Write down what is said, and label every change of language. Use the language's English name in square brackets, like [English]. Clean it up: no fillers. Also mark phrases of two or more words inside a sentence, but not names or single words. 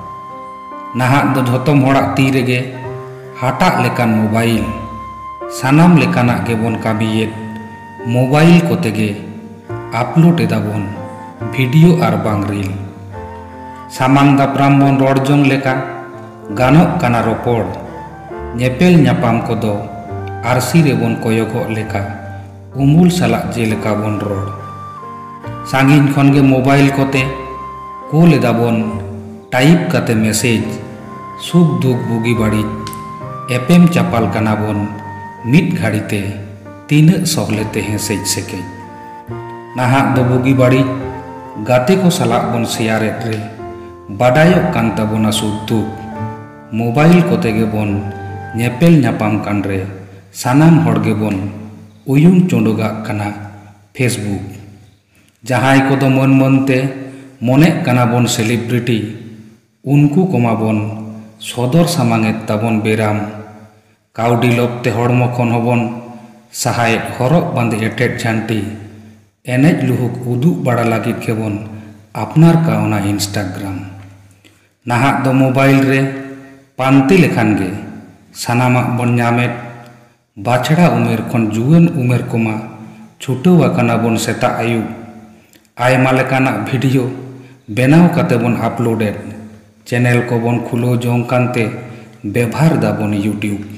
[Santali] नाहक दो झोतम हड़ाक ती रेगे हाटाक लेकान मोबाइल सानाम लेकानाक गेबन कामियेद मोबाइल कोतेगे आपलोड एदाबन भिडियो आर बांग रील सामांग दापराम बन रड़जोंग लेका गानोक काना रोपड़ नेपेल न्यापाम कोदो आरसी रेबन कोयोगोग लेका उमुल सालाक जेलेका बन रड़ सांगिन खनगे मोबाइल कोते कोल एदाबन टाइप काते मेसेज सुख दुख बुगी बाड़ी एपेम चापाल काना बन मिट घाड़ीते तीना सहलेते हेसेज सेकेज नाहक दो बुगी बाड़ी गाते को सालाक बन शेयारेद रे बाडायोक कान ताबोना सुख दुख मोबाइल कोते गे बन नेपेल न्यापाम कान रे सानाम हड़ गे बन उयुम चोंडोगाक काना फेसबुक जहाय कोदो मन मनते मने काना बन सेलिब्रिटी उनको कोमा बन सदर सामांगेद ताबन बेराम काउडी लोभते हड़मो खन हबन साहायेद हरक बांदे एटेट झांटी एनेज लुहुक उदुग बाड़ा लागिद गेबन आपनार कावना इंस्टाग्राम नाहक दो मोबाइल रे पांती लेखान गे सानामाक बन न्यामेद बाछड़ा उमेर खन जुआन उमेर कोमा छुटाव आकाना बन सेता आयुब आयमा लेकानाक भिडियो बेनाव काते बन आपलोडेड चैनल को बन खुलो जोंग कानते बेभार दाबन यूट्यूब